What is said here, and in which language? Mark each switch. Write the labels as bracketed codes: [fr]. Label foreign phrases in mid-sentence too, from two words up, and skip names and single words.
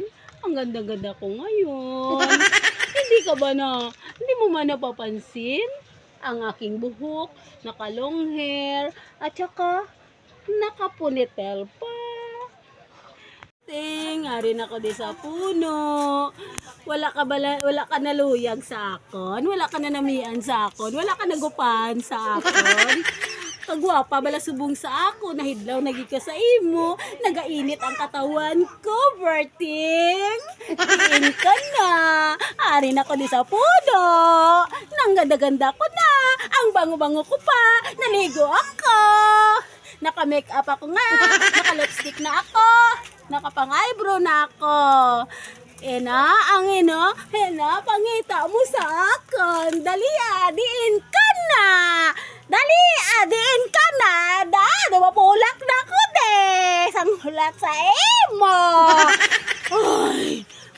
[tl] Ang ganda-ganda ko ngayon. Hindi mo man napapansin ang aking buhok, naka-long hair, at saka naka-ponytail pa. [hil] Ari na ako di sa puno. Wala ka naluyag sa akon, wala ka nanamian sa akon, wala ka nagupahan sa akon. Kagwapa bala subong sa ako, nahidlaw nagi ka sa imo, nagainit ang katawan ko, Berting. Diin ka na, ari na ko di sa puno, [tl] nang ganda-ganda ko na, ang bango-bango ko pa, naligo ako, naka-make up ako nga, naka-lipstick na ako, nakapang-eyebrow na ako. [hil] Pangita mo sa akin, dali diin ka na. Dali, adiin ka na. Mapulak na ko de. Sang hulak sa imo. Ay,